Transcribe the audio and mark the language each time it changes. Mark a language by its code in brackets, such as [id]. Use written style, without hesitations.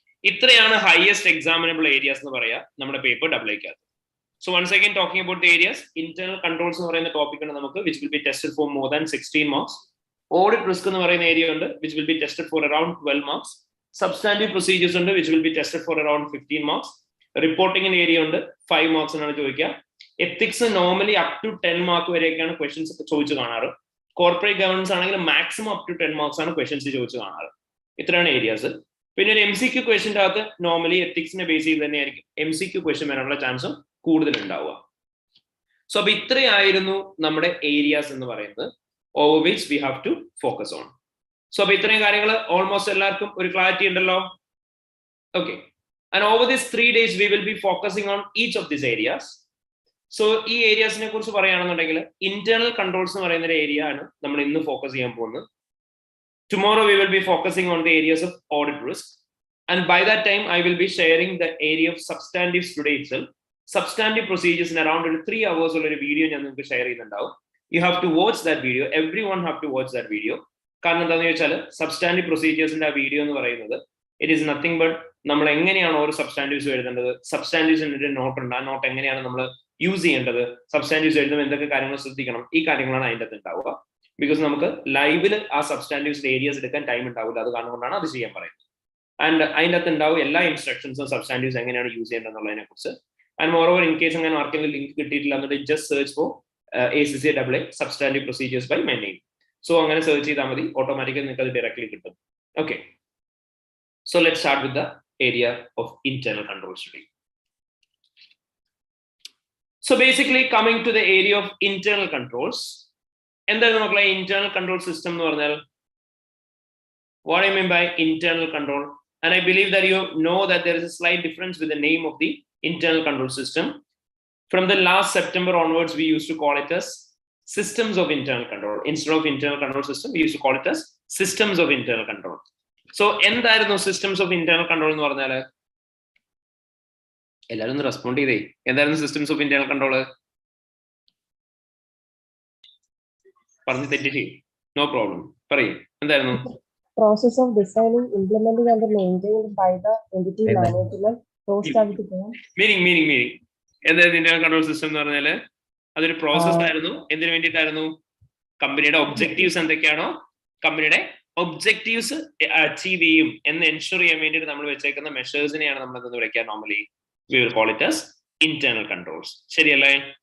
[ml] ഇത്രയാണ് highest എക്സാമിനബിൾ areas എന്ന് പറയാ നമ്മുടെ paper double-Iക്കകത്ത്. [en] So once again talking about the areas, internal controls [ml] എന്ന് പറയുന്ന ടോപ്പിക് ആണ് നമുക്ക് [en] which will be tested for more than 16 marks. Audit risk [ml] എന്ന് പറയുന്ന ഏരിയ ഉണ്ട് [en] which will be tested for around 12 marks. Substantive procedures ഉണ്ട് which will be tested for around 15 marks. Reporting in area ഉണ്ട് 5 marks [ml] എന്നാണ് ചോദിക്കുക. [en] Ethics normally up to 10 [ml] mark വരെയൊക്കെയാണ് questions ചോദിച്ചു കാണാറ്. Corporate governance ആണെങ്കിൽ മാക്സിമം up to 10 മാർക്സ് ആണ് questions ചോദിച്ചു കാണാറ്. ഇത്രയാണ് ഏരിയാസ്. പിന്നെ ഒരു MCQ ക്വസ്റ്റ്യൻ്റെ അകത്ത് നോർമലി എത്തിക്സിനെ ബേസ് ചെയ്ത് തന്നെയായിരിക്കും MCQ ക്വസ്റ്റ്യൻ വരാനുള്ള ചാൻസും കൂടുതൽ ഉണ്ടാവുക. സോ അപ്പൊ ഇത്രയായിരുന്നു നമ്മുടെ ഏരിയാസ് എന്ന് പറയുന്നത് [en] Over which we have to focus on. [ml] So അപ്പൊ ഇത്രയും കാര്യങ്ങൾ ഓൾമോസ്റ്റ് എല്ലാവർക്കും ഒരു ക്ലാരിറ്റി ഉണ്ടല്ലോ. Okay, [en] And over this 3 days we will be focusing on each of this areas. [ml] So ഈ ഏരിയാസിനെ കുറിച്ച് പറയുകയാണെന്നുണ്ടെങ്കിൽ ഇന്റേണൽ കൺട്രോൾസ് എന്ന് പറയുന്ന ഒരു ഏരിയ ആണ് നമ്മൾ ഇന്ന് ഫോക്കസ് ചെയ്യാൻ പോകുന്നത്. [en] Tomorrow we will be focusing on the areas of audit risk. And by that time, I will be sharing the area of substantives today itself. Substantive procedures in around 3 hours or a video [ml] ഞാൻ നിങ്ങൾക്ക് share ചെയ്യുന്നുണ്ടാവും. [en] You have to watch that video. Everyone have to watch that video. [ml] കാരണം എന്താണെന്ന് ചോദിച്ചാൽ substantive പ്രൊസീജിയേഴ്സിന്റെ ആ video എന്ന് പറയുന്നത് [en] it is nothing but [ml] നമ്മൾ എങ്ങനെയാണ് ഓരോ സബ്സ്റ്റാൻറ്റീവ്സ് എഴുതേണ്ടത്, സബ്സ്റ്റാൻറ്റീവ്സിന്റെ നോട്ട് ഉണ്ട്, ആ നോട്ട് എങ്ങനെയാണ് നമ്മൾ യൂസ് ചെയ്യേണ്ടത്, സബ്സ്റ്റാൻറ്റീവ്സ് എഴുതുമ്പോൾ എന്തൊക്കെ കാര്യങ്ങൾ ശ്രദ്ധിക്കണം, ഈ കാര്യങ്ങളാണ് അതിൻ്റെ അകത്ത് ഉണ്ടാവുക. ബിക്കോസ് നമുക്ക് ലൈവിൽ ആ സബ്സ്റ്റാൻറ്റീവ്സിന്റെ ഏരിയാസ് എടുക്കാൻ ടൈം ഉണ്ടാവില്ല, അത് കാരണം കൊണ്ടാണ് അത് ചെയ്യാൻ പറയുന്നത്. ആൻഡ് അതിൻ്റെ അകത്ത് ഉണ്ടാവും എല്ലാ ഇൻസ്ട്രക്ഷൻസും സബ്സ്റ്റാൻറ്റീവ്സ് എങ്ങനെയാണ് യൂസ് ചെയ്യേണ്ടത് എന്നുള്ളതിനെ കുറിച്ച്. [en] and moreover in case [ml] അങ്ങനെ ആർക്കെങ്കിലും ലിങ്ക് കിട്ടിയിട്ടില്ല എന്നുണ്ടെങ്കിൽ [en] Just search for ACCA substantive procedures by my name. So [ml] അങ്ങനെ സെർച്ച് ചെയ്താൽ മതി, ഓട്ടോമാറ്റിക്കലി നിങ്ങൾക്ക് അത് ഡയറക്ട്ലി കിട്ടും. [en] Okay, so let start with the area of internal controls today. So basically coming to the area of internal controls, [ml] എന്തായാലും മക്കളെ internal control system എന്ന് പറഞ്ഞാൽ [en] what I mean by internal control, and I believe that you know that there is a slight difference with the name of the internal control system. From the last September onwards, we used to call it as systems of internal control. Instead of internal control system, we used to call it as systems of internal control. [ml] So എന്തായിരുന്നു systems of internal control എന്ന് പറഞ്ഞാൽ? എല്ലാവരും ഒന്ന് respond ചെയ്തേ. എന്തായിരുന്നു systems of internal control? പറഞ്ഞു തെറ്റിച്ച് no problem, പറയൂ എന്തായിരുന്നു? [en] Process of designing, implementing and maintained by the entity management. [ml] Meaning എന്തായിരുന്നു ഇന്റേണൽ കൺട്രോൾ സിസ്റ്റം എന്ന് പറഞ്ഞാല്? അതൊരു പ്രോസസ് ആയിരുന്നു. എന്തിനു വേണ്ടിയിട്ടായിരുന്നു? കമ്പനിയുടെ ഒബ്ജക്റ്റീവ്സ് എന്തൊക്കെയാണോ, കമ്പനിയുടെ ഒബ്ജക്റ്റീവ്സ് അച്ചീവ് ചെയ്യും എന്ന് എൻഷുർ ചെയ്യാൻ വേണ്ടിയിട്ട് നമ്മൾ വെച്ചേക്കുന്ന മെഷേഴ്സിനെയാണ് നമ്മൾ എന്ന് വിളിക്കുക. [en] Normally we will call it as internal controls. ശരിയല്ലേ?